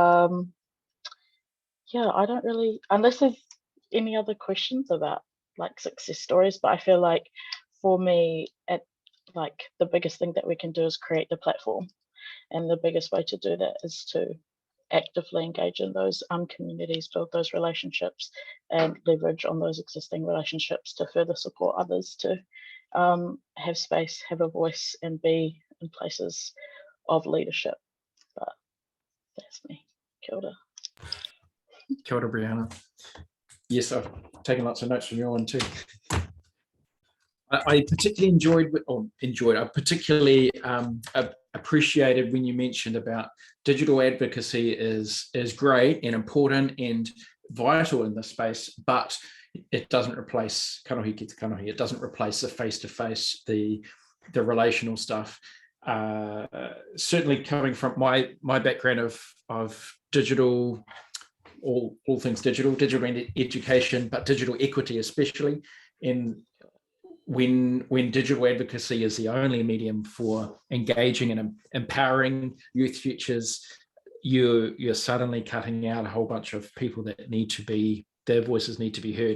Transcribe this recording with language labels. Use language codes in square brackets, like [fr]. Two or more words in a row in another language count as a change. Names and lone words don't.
[en] Yeah, I don't really, unless there's any other questions about like success stories, but I feel like for me, like the biggest thing that we can do is create the platform, and the biggest way to do that is to actively engage in those communities, build those relationships, and leverage on those existing relationships to further support others to have space, have a voice, and be in places of leadership. But that's me. [mi] Kia ora. Kia ora, [en] Briana. Yes, I've taken lots of notes from your one too. I particularly I particularly appreciated when you mentioned about digital advocacy is great and important and vital in this space, but it doesn't replace [mi] kanohi ki te kanohi. [en] It doesn't replace the face-to-face, the relational stuff. Certainly coming from my background of digital, all things digital education, but digital equity especially, in when digital advocacy is the only medium for engaging and empowering youth futures, you're suddenly cutting out a whole bunch of people that need to be, their voices need to be heard.